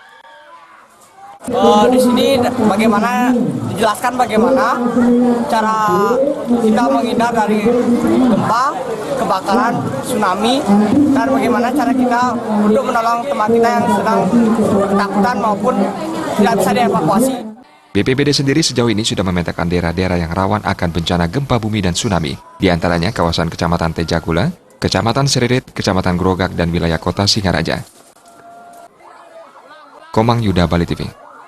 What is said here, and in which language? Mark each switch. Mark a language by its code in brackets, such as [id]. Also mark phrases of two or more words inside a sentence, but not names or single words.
[id] Di sini bagaimana dijelaskan bagaimana cara kita menghindar dari gempa, kebakaran, tsunami, dan bagaimana cara kita untuk menolong teman kita yang sedang ketakutan maupun tidak bisa dievakuasi. BPBD sendiri sejauh ini sudah memetakan daerah-daerah yang rawan akan bencana gempa bumi dan tsunami, di antaranya kawasan Kecamatan Tejakula, Kecamatan Seririt, Kecamatan Grogak, dan wilayah Kota Singaraja. Komang Yuda, Bali TV.